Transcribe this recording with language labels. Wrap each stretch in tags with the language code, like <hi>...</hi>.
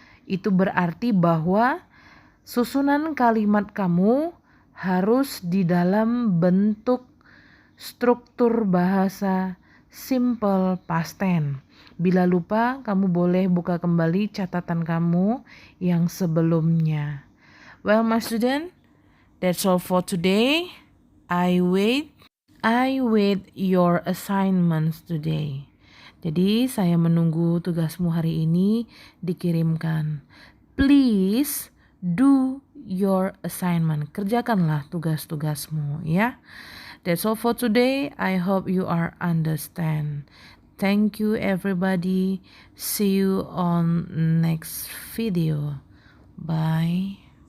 <id>Itu berarti bahwa susunan kalimat kamu harus di dalam bentuk struktur bahasa simple past tense. Bila lupa, kamu boleh buka kembali catatan kamu yang sebelumnya.</id> <en>Well, my student, that's all for today. I wait your assignments today.</en> <id>Jadi saya menunggu tugasmu hari ini dikirimkan.</id> <en>Please do your assignment.</en> <id>Kerjakanlah tugas-tugasmu ya.</id> <en>That's all for today. I hope you are understand. Thank you everybody. See you on next video. Bye.</en>